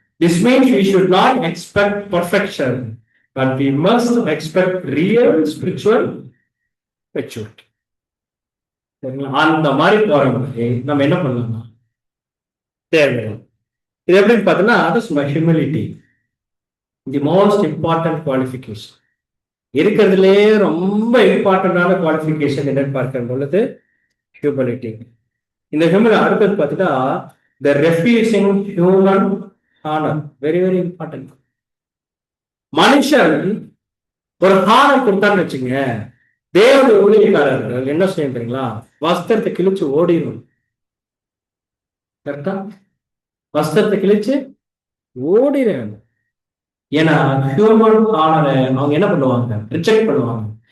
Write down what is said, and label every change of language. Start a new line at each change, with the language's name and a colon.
English: This means we should not expect perfection, but we must expect real spiritual maturity.
Tamil: அந்த மாதிரி போறவங்க நம்ம என்ன பண்ணலாம் தேவை. இது எப்படின்னு பார்த்தோம்னா அது humility,
English: The most important qualification.
Tamil: இருக்கிறதுலே ரொம்ப இம்பார்ட்டன்டான குவாலிஃபிகேஷன் என்னன்னு பார்க்கிற பொழுது ஹியூமிலிட்டி. இந்த ஹியூமிலிட்டி அடுத்தது பார்த்தீங்கன்னா
English: the refusing human honor, very very important.
Tamil: மனுஷன் ஒரு ஹானர் கொடுத்தான்னு வச்சுங்க, தேவனுடைய ஊழியக்காரர்கள் என்ன செய்ய தெரியுங்களா? வஸ்திரத்தை கிழிச்சு ஓடிடும். கரெக்டா? வஸ்திரத்தை கிழிச்சு ஓடிடுறாங்க. ஏன்னா ஹியூமன் ஹானரை அவங்க என்ன பண்ணுவாங்க? ரிஜெக்ட் பண்ணுவாங்க.